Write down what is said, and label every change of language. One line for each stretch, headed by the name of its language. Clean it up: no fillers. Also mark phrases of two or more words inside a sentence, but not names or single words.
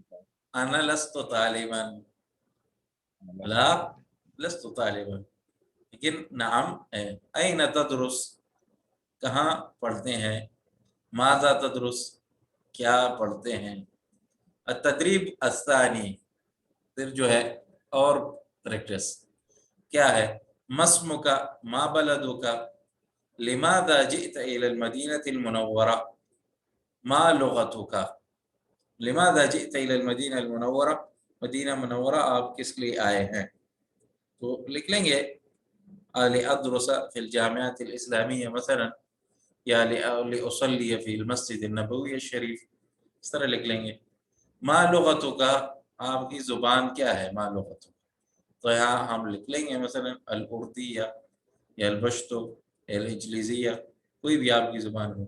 Arabic: أنا لستُ طالبًا، لا لستُ طالبًا,
Hindi: लेकिन नाम है।
Arabic: أين تدرس,
Hindi: कहाँ पढ़ते हैं,
Arabic: ماذا تدرس,
Hindi: क्या पढ़ते हैं।
Arabic: تدريب أستاني,
Hindi: फिर जो है और प्रैक्टिस क्या है,
Arabic: ما اسمك ما بلدك لماذا جئت إلى المدينة المنورة ما لغتك. لماذا جئت إلى المدينة المنورة,
Hindi: मदीना मुनव्वरा आप किस लिए आए हैं, तो लिख लेंगे
Arabic: لأدرس في الجامعة الإسلامية
Hindi: मसलन, या
Arabic: لأصلي في المسجد النبوي الشريف,
Hindi: इस तरह लिख लेंगे।
Arabic: ما لغتك,
Hindi: आपकी जुबान क्या है,
Arabic: ما لغتك,
Hindi: तो यहाँ हम लिख लेंगे मसलन
Arabic: الأردية
Hindi: या
Arabic: البشتو
Hindi: या
Arabic: الإنجليزية,
Hindi: कोई भी आपकी जुबान हो।